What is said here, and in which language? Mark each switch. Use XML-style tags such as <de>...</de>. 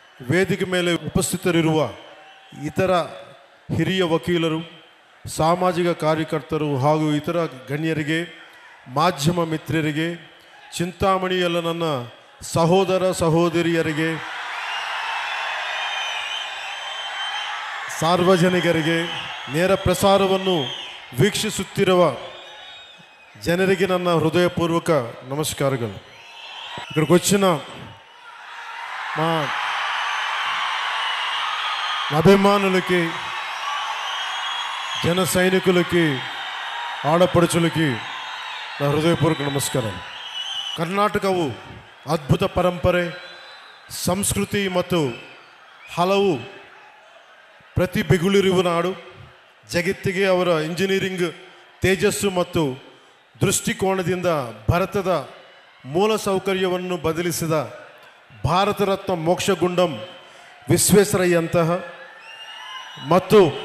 <kn>ವೇದಿಕೆ ಮೇಲೆ ಉಪಸ್ಥಿತರಿರುವ ಇತರ ಹಿರಿಯ ವಕೀಲರು, ಸಾಮಾಜಿಕ ಕಾರ್ಯಕರ್ತರು ಹಾಗೂ ಇತರ ಗಣ್ಯರಿಗೆ, ಮಾಧ್ಯಮ ಮಿತ್ರರಿಗೆ, ಚಿಂತಾಮಣಿಯಲ್ಲ ನನ್ನ ಸಹೋದರ ಸಹೋದರಿಯರಿಗೆ, ಸಾರ್ವಜನಿಕರಿಗೆ, ನೇರ ಪ್ರಸಾರವನ್ನು ವೀಕ್ಷಿಸುತ್ತಿರುವ ಜನರಿಗೆ ನನ್ನ</kn> <te>హృదయపూర్వక నమస్కారాలు. ఇక్కడికి వచ్చిన మా అభిమానులకి, జన సైనికులకి, ఆడపడుచులకి నా హృదయపూర్వక ನಮಸ್ಕಾರಾలు.</te> <kn>ಕರ್ನಾಟಕವು ಅದ್ಭುತ ಪರಂಪರೆ, ಸಂಸ್ಕೃತಿ ಮತ್ತು ಹಲವು ಪ್ರತಿಭೆಗಳಿರುವ ನಾಡು. ಜಗತ್ತಿಗೆ ಅವರ ಇಂಜಿನಿಯರಿಂಗ್ ತೇಜಸ್ಸು ಮತ್ತು ದೃಷ್ಟಿಕೋನದಿಂದ ಭಾರತದ ಮೂಲಸೌಕರ್ಯವನ್ನು ಬದಲಿಸಿದ ಭಾರತ ರತ್ನ ಮೋಕ್ಷಗುಂಡಂ ವಿಶ್ವೇಶ್ವರಯ್ಯಂತಹ ಮತ್ತು</kn>